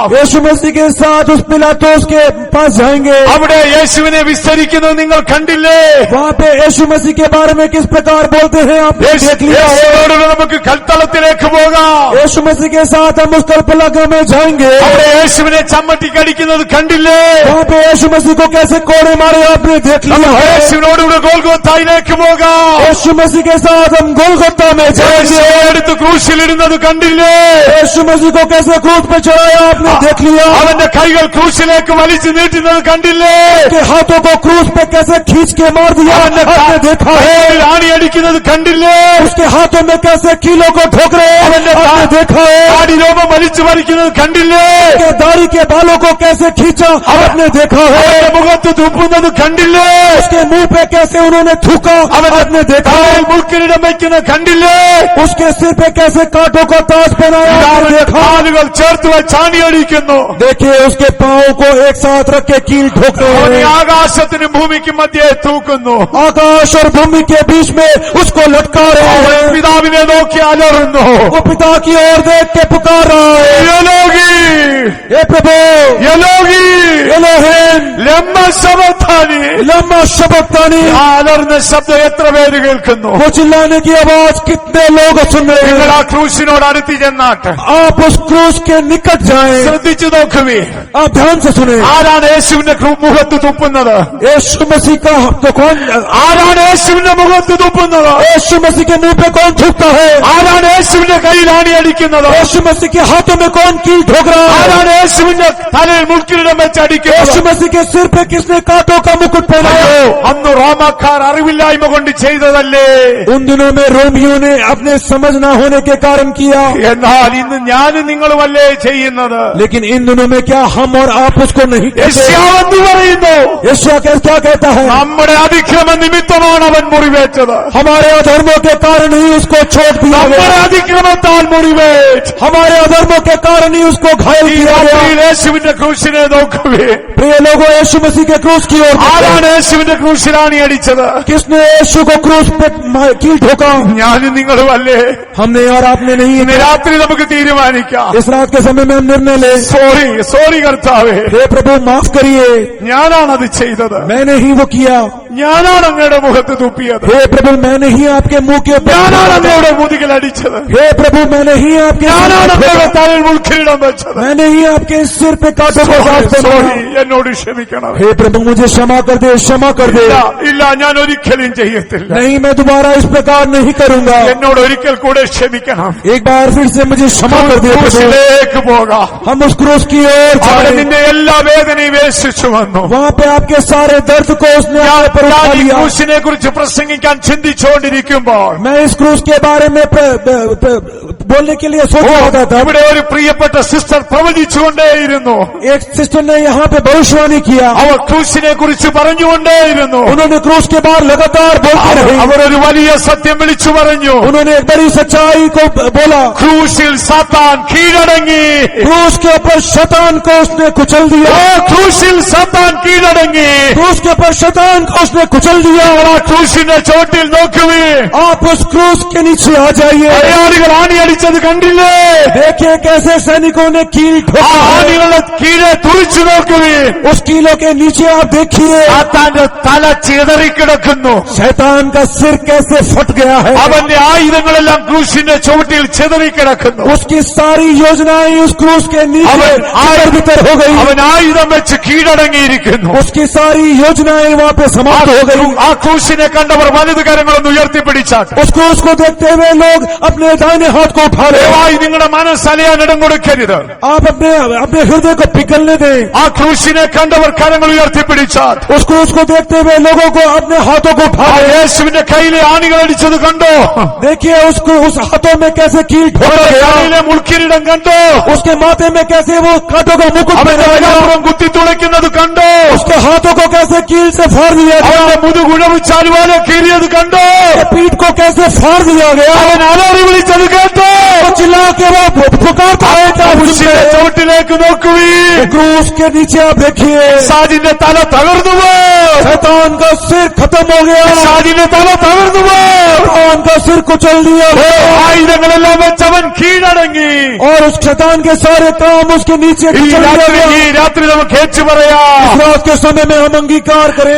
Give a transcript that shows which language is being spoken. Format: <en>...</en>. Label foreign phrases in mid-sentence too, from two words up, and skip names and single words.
<hi>यीशु मसीह के साथ उस पिलातोस के पास जाएंगे.</hi> <ml>അവിടെ യേശുവിനെ വിസ്തരിക്കുന്നത് നിങ്ങൾ കണ്ടില്ലേ?</ml> <hi>वहाँ पे यीशु मसीह के बारे में किस प्रकार बोलते हैं आपने देख लिया है.</hi> <ml>യേശുവിനോടുകൂടെ നമുക്ക് കൽത്തളത്തിലേക്ക് പോകാം.</ml> <hi>यीशु मसीह के साथ हम उस कल्पलगा में जाएंगे.</hi> <ml>അവിടെ യേശുവിനെ ചമ്മട്ടി കടിക്കുന്നത് കണ്ടില്ലേ?</ml> <hi>वहाँ पे यीशु मसीह को कैसे कोड़े मारे आपने देख लिया है.</hi> <ml>യേശുവിനോടുകൂടെ ഗോൽഗോത്തായിലേക്ക് പോകാം.</ml> <hi>यीशु मसीह के साथ हम गोलगोता में जाएंगे.</hi> <ml>യേശുവിനെ എടുത്ത് ക്രൂശിലിടുന്നത് കണ്ടില്ലേ?</ml> <hi>यीशु मसीह को कैसे क्रूस पे चढ़ाया आपने देख लिया.</hi> <ml>അവന്റെ കൈകൾ ക്രൂശിലേക്ക് വലിച്ചു നീട്ടുന്നത് കണ്ടില്ലേ?</ml> <hi>के हाथों को क्रूस पे कैसे खींच के मार दिया आपने देखा है.</hi> <ml>ആണി അടിക്കുന്നത് കണ്ടില്ലേ?</ml> <hi>उसके हाथों में कैसे कीलों को ठोक रहे हैं आपने देखा है.</hi> <ml>താടി രോമം വലിച്ചു പറിക്കുന്നത് കണ്ടില്ലേ?</ml> <hi>के दाढ़ी के बालों को कैसे खींचा आपने देखा है.</hi> <ml>അവന്റെ മുഖത്ത് തുപ്പുന്നത് കണ്ടില്ലേ?</ml> <hi>उसके मुंह पे कैसे उन्होंने थूका आपने देखा है.</hi> <ml>തലയിൽ മുൾക്കിരീടം വയ്ക്കുന്നത് കണ്ടില്ലേ?</ml> <hi>उसके सिर पे कैसे कांटों का ताज पहनाया आपने देखा.</hi> <ml>കാലുകൾ ചേർത്ത് വെച്ച് ആണി അടിക്കുന്നു.</ml> <hi>देखिए उसके पांवों को एक साथ रख के कील ठोक रहे</hi> <ml>അവനെ</ml> <hi>हैं.</hi> <ml>ആകാശത്തിനും ഭൂമിക്കും മധ്യേ തൂക്കുന്നു.</ml> <hi>आकाश और भूमि के बीच में उसको लटका रहे</hi> <ml>അവൻ</ml> <hi>हैं.</hi> <ml>പിതാവിനെ നോക്കി അലറുന്നു.</ml> <hi>वो पिता की ओर देख के पुकार रहा है.</hi> <ml>യലോഗി</ml> <hi>हे प्रभु,</hi> <ml>യലോഗി</ml> <hi>एलोहिम</hi> <arc>ലമ്മ ശബത്താനി. लम्मा शबक्तानी.</arc> <ml>ആ അലർന്ന ശബ്ദം എത്ര പേര് കേൾക്കുന്നു?</ml> <hi>वो चिल्लाने की आवाज कितने लोग सुन रहे</hi> <ml>നിങ്ങൾ</ml> <hi>हैं.</hi> <ml>ആ ക്രൂശിനോട് അടുത്ത് ചെന്നാട്ട്</ml> <hi>आप उस क्रूस के निकट जाएं.</hi> <ml>ശ്രദ്ധിച്ചു നോക്കുവേ.</ml> <hi>आप ध्यान से सुने.</hi> <ml>ആരാണ് യേശുവിന്റെ മുഖത്ത് തുപ്പുന്നത്?</ml> <hi>यीशु मसीह का तो कौन,</hi> <ml>ആരാണ് യേശുവിന്റെ മുഖത്ത് തുപ്പുന്നത്?</ml> <hi>यीशु मसीह के मुंह पे कौन थूकता है.</hi> <ml>ആരാണ് യേശുവിന്റെ കയ്യിൽ ആണി അടിക്കുന്നത്?</ml> <hi>यीशु मसीह के हाथों में कौन कील ठोक रहा है.</hi> <ml>ആരാണ് യേശുവിന്റെ തലയിൽ മുൾക്കിരീടം വെച്ച് അടിക്കുന്നത്?</ml> <hi>यीशु मसीह के सिर पे किसने कांटों का मुकुट पहनाया है.</hi> <ml>അന്ന് റോമാക്കാർ അറിവില്ലായ്മ കൊണ്ട് ചെയ്തതല്ലേ?</ml> <hi>उन दिनों में रोमियों ने अपने समझ न होने के कारण किया.</hi> <ml>എന്നാൽ ഇന്ന് ഞാനും നിങ്ങളുമല്ലേ ചെയ്യുന്നത്?</ml> <hi>लेकिन इन दिनों में क्या हम और आप उसको नहीं करते.</hi> <ml>യശയ്യാവെന്ന് പറയുന്നു,</ml> <hi>यशायाह क्या कहता है.</hi> <ml>നമ്മുടെ അതിക്രമ നിമിത്തമാണ് അവൻ മുറിവേറ്റത്.</ml> <hi>हमारे अधर्मों के कारण ही उसको छोड़ दिया</hi> <ml>നമ്മുടെ</ml> <hi>गया.</hi> <ml>അതിക്രമത്താൽ മുറിവേറ്റ്.</ml> <hi>हमारे अधर्मों के कारण ही उसको घायल</hi> <ml>ഈ</ml> <hi>किया गया.</hi> <ml>രാത്രിയിൽ യേശുവിന്റെ ക്രൂശിനെ നോക്കുവേ.</ml> <hi>प्रिय लोगों, यीशु मसीह के क्रूस की ओर देखो.</hi> <ml>ആരാണ് യേശുവിന്റെ ക്രൂശിലാണി അടിച്ചത്?</ml> <hi>किसने यीशु को क्रूस पे कील ठोका.</hi> <ml>ഞാനും നിങ്ങളും അല്ലേ?</ml> <hi>हमने और आपने नहीं.</hi> <ml>ഇന്ന് രാത്രി നമുക്ക് തീരുമാനിക്കാം.</ml> <hi>इस रात के समय में हम निर्णय ले.</hi> <ml>സോറി കർത്താവേ,</ml> <hi>हे प्रभु माफ करिए,</hi> <ml>ഞാനാണത് ചെയ്തത്.</ml> <hi>मैंने ही वो किया.</hi> <ml>ഞാനാണ് അങ്ങയുടെ മുഖത്ത് തുപ്പിയത്.</ml> <hi>हे प्रभु मैंने ही आपके मुंह के ऊपर,</hi> <ml>ഞാനാണ് അങ്ങയുടെ മുതുകിൽ അടിച്ചത്.</ml> <hi>हे प्रभु मैंने ही आपके,</hi> <ml>ഞാനാണ് അങ്ങയുടെ തലയിൽ മുൾക്കിരീടം വെച്ചത്.</ml> <hi>मैंने ही आपके सिर पे कांटों को साथ बनाया.</hi> <ml>എന്നോട് ക്ഷമിക്കണം.</ml> <hi>हे प्रभु मुझे क्षमा कर दे, क्षमा कर दे.</hi> <ml>ഇല്ല, ഞാൻ ഒരിക്കലും ചെയ്യത്തില്ല.</ml> <hi>नहीं मैं दोबारा इस प्रकार नहीं करूंगा.</hi> <ml>എന്നോട് ഒരിക്കൽ കൂടെ ക്ഷമിക്കണം.</ml> <hi>एक बार फिर से मुझे क्षमा कर दे प्रभु.</hi> <ml>ക്രൂശിലേക്ക് പോകാം.</ml> <hi>हम उस क्रूस की ओर</hi> <ml>അവിടെ</ml> <hi>जाएं.</hi> <ml>നിന്റെ എല്ലാ വേദനയും യേശു വന്നു.</ml> <hi>वहाँ पे आपके सारे दर्द को उसने अपने पर उठा</hi> <ml>ഞാൻ ഈ</ml> <hi>लिया.</hi> <ml>ക്രൂശിനെ കുറിച്ച് പ്രസംഗിക്കാൻ ചിന്തിച്ചുകൊണ്ടിരിക്കുമ്പോൾ</ml> <hi>मैं इस क्रूस के बारे में बोलने के लिए सोच रहा था.</hi> <ml>ഇവിടെ ഒരു പ്രിയപ്പെട്ട സിസ്റ്റർ പ്രവചിച്ചുകൊണ്ടേയിരുന്നു.</ml> <hi>एक सिस्टर ने यहाँ पे भविष्यवाणी किया.</hi> <ml>അവർ ക്രൂശിനെ കുറിച്ച് പറഞ്ഞുകൊണ്ടേയിരുന്നു.</ml> <hi>उन्होंने क्रूस के बाहर लगातार बोलते रहे.</hi> <ml>അവർ ഒരു വലിയ സത്യം വിളിച്ചു പറഞ്ഞു.</ml> <hi>उन्होंने एक बड़ी सच्चाई को बोला.</hi> <ml>ക്രൂശിൽ സാത്താൻ കീഴടങ്ങി.</ml> <hi>क्रूस के ऊपर शैतान को उसने कुचल दिया.</hi> <ml>ക്രൂശിൽ സാത്താൻ കീഴടങ്ങി.</ml> <hi>क्रूस के ऊपर शैतान को उसने कुचल दिया.</hi> <ml>ക്രൂശിന്റെ ചോട്ടിൽ നോക്കുവേ.</ml> <hi>आप उस क्रूस के नीचे आ जाइए.</hi> <ml>പടയാളികൾ ആണിയടിച്ചത് കണ്ടില്ലേ?</ml> <hi>देखिए कैसे सैनिकों ने कील ठोका.</hi> <ml>ആണികളുടെ കീഴെ തുറിച്ചു നോക്കുവേ.</ml> <hi>उस कीलों के नीचे आप देखिए</hi> <ml>സാത്താന്റെ തല ചിതറിക്കിടക്കുന്നു.</ml> <hi>शैतान का सिर कैसे फट गया है.</hi> <ml>അവന്റെ ആയുധങ്ങളെല്ലാം ക്രൂശിന്റെ ചുവട്ടിൽ ചിതറിക്കിടക്കുന്നു.</ml> <hi>उसकी सारी योजनाएं उस क्रूस के नीचे भीतर हो गई.</hi> <ml>അവൻ ആയുധം വെച്ച് കീഴടങ്ങിയിരിക്കുന്നു.</ml> <hi>उसकी सारी योजनाएं वहाँ पे समाप्त हो गई.</hi> <ml>ആ ക്രൂശിനെ കണ്ടവർ വലതു കരങ്ങളൊന്ന് ഉയർത്തിപ്പിടിച്ചാട്ട്.</ml> <hi>उस क्रूस को देखते हुए लोग अपने दाहिने हाथ को उठा रहे.</hi> <ml>ദയവായി നിങ്ങളുടെ മനസ്സലയാൻ ഇടം കൊടുക്കരുത്.</ml> <hi>आप अपने हृदय को पिघलने दें.</hi> <ml>ആ ക്രൂശിനെ കണ്ടവർ കരങ്ങൾ ഉയർത്തിപ്പിടിച്ചാട്ട്.</ml> <hi>उस क्रूस को देखते हुए लोगों को अपने हाथों को उठा रहे.</hi> <ml>യേശുവിന്റെ കയ്യിലെ ആണികൾ അടിച്ചത് കണ്ടോ?</ml> <hi>देखिए उसको उस हाथों में कैसे कील ठोका गया.</hi> <ml>കയ്യിലെ മുൾക്കിരീടം കണ്ടോ?</ml> <hi>उसके माथे में कैसे वो कांटों का मुकुट</hi> <ml>അവന്റെ</ml> <hi>पहना गया.</hi> <ml>വലതുപുറം കുത്തിത്തുളയ്ക്കുന്നത് കണ്ടോ?</ml> <hi>उसके हाथों को कैसे कील से फाड़ दिया गया.</hi> <ml>അവന്റെ മുതുകുഴവ് ചാലുവാലെ കീറിയത് കണ്ടോ?</ml> <hi>पीठ को कैसे फाड़ दिया गया.</hi> <ml>അവൻ അലറി വിളിച്ചത് കേട്ടോ?</ml> <hi>वो चिल्ला के वो पुकारता है.</hi> <ml>ക്രൂശിന്റെ ചുവട്ടിലേക്ക് നോക്കുവീ.</ml> <hi>क्रूस के नीचे आप देखिए</hi> <ml>സാജിന്റെ തല തകർന്നുവോ?</ml> <hi>शैतान का सिर खत्म हो गया.</hi> <ml>സാജിന്റെ തല തകർന്നുവോ?</ml> <hi>शैतान का सिर कुचल दिया.</hi> <ml>ആയുധങ്ങളെല്ലാം വെച്ച് അവൻ കീഴടങ്ങി.</ml> <hi>और उस शैतान के सारे काम उसके नीचे</hi> <ml>ഈ</ml> <hi>कुचल दिया</hi> <ml>രാത്രി</ml> <hi>गया.</hi> <ml>നമുക്ക് ഏറ്റു പറയാം.</ml> <hi>इस रात के समय में हम अंगीकार करें.</hi>